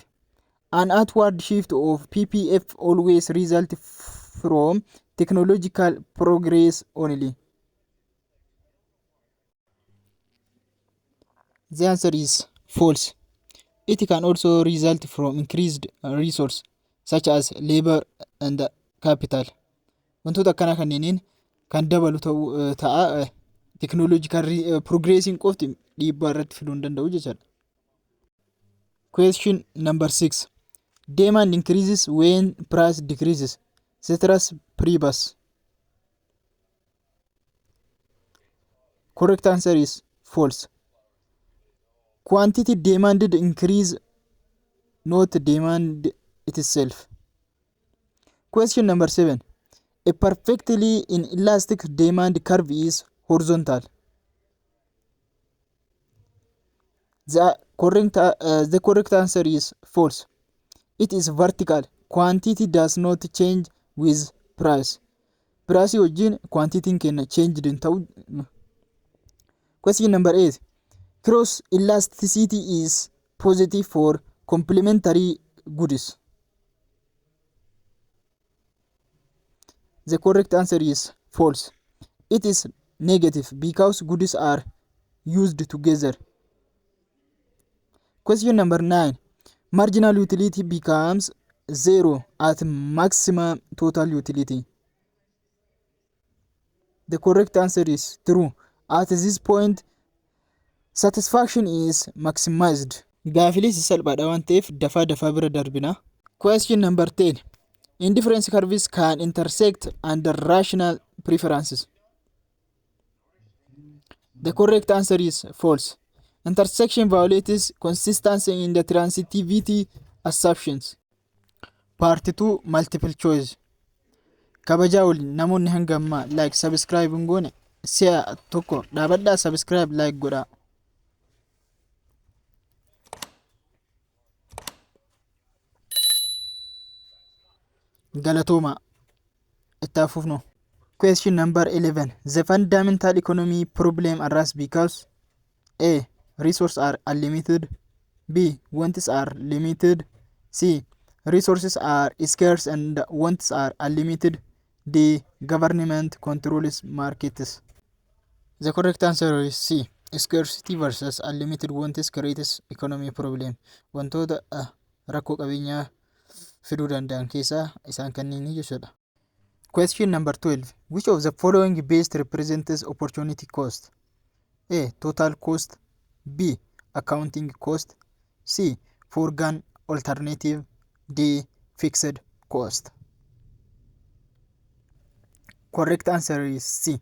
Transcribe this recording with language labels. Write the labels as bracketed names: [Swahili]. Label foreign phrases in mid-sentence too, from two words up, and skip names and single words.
[English] An outward shift of PPF always results from technological progress only. The answer is false. It can also result from increased resources such as labor and capital. [Oromo] Wantoota akkana kanneeniin kan dabalu ta'a [English] technological progressing [Oromo] qofti dhiibbaa irratti fiduu hin danda'u jechuudha. [English] Question number 6. Demand increases when price decreases. Ceteris paribus. Correct answer is false. Quantity demanded increase, not demand itself. Question number 7. A perfectly inelastic demand curve is horizontal. The correct answer is false. It is vertical. Quantity does not change with price. [Oromo] Price wajjin quantity kenna changed in ta'u. [English] Question number 8. Cross elasticity is positive for complementary goods. The correct answer is false. It is negative because goods are used together. Question number 9. Marginal utility becomes 0 at maximum total utility. The correct answer is true. At this point, satisfaction is maximized. [Oromo] Gaafilee salphaadha waan ta'eef dafaa bira darbina. [English] Question number 10. Indifference curves can intersect under rational preferences. The correct answer is false. Intersection violates consistency in the transitivity assumptions. Part 2 Multiple choice. [Oromo] Kabajaa waliin namoonni hanga ammaa [English] like subscribe [Oromo] hin goone si'a tokko dhaabadhaa [English] subscribe like [Oromo] godhaa. Galatooma itti fufnu. [English] Question number 11. The fundamental economy problem arises because A. Resources are unlimited. B. Wants are limited. C. Resources are scarce and wants are unlimited. D. Government controls markets. The correct answer is C. Scarcity versus unlimited wants creates economy problem. [Oromo] Wantoota rakkoo qabeenyaa fiduu danda'an keessaa isaan kanneen jechuudha. [English] Question number 12. Which of the following best represents opportunity cost? A. Total cost. B. Accounting cost. C. Foregone alternative. D. Fixed cost. Correct answer is C.